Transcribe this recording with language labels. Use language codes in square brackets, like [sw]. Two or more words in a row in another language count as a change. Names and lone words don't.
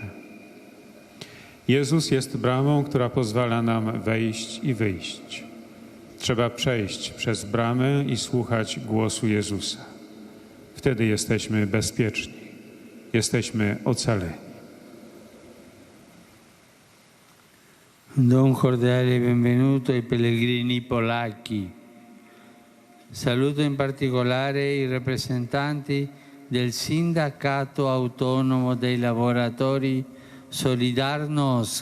[pl] Jezus jest bramą, która pozwala nam wejść i wyjść. Trzeba przejść przez bramę i słuchać głosu Jezusa. Wtedy jesteśmy bezpieczni. Jesteśmy ocaleni. [it] Do un cordiale benvenuto ai pellegrini polacchi. Saluto in particolare i rappresentanti del Sindacato Autonomo dei Lavoratori Solidarnosc.